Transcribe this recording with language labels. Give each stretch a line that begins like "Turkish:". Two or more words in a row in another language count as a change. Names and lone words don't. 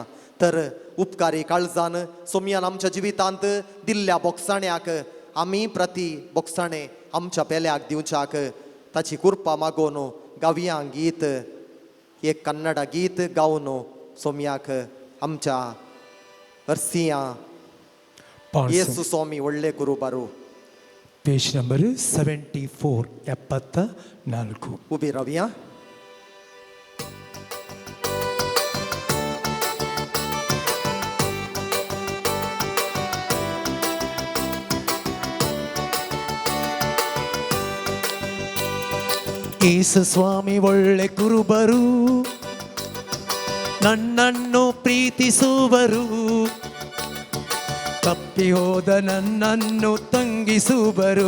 Konkani: तर उपकारी काळजान सोमयान आमच्या जिवितांत दिल्ल्या बोगसाण्याक आमी प्रती बोगसाणें आमच्या पेल्याक दिवच्याक ताची कुर्पा मागोवन गावया गीत एक कन्नड गीत गावन सोमयाक आमच्या हरसिया येसु स्वामी ಒಳ್ಳೆ ಕುರುಬರು.
English: page number 74 74.
Konkani: ಉಬಿ ರವಿಯಾ.
Kannada: ಯೇಸು ಸ್ವಾಮಿ ಒಳ್ಳೆ ಕುರುಬರು, ನನ್ನನ್ನು ಪ್ರೀತಿಸುವರು, ತಪ್ಪಿ ಹೋದ ನನ್ನನ್ನು ತಂಗಿಸುವರು.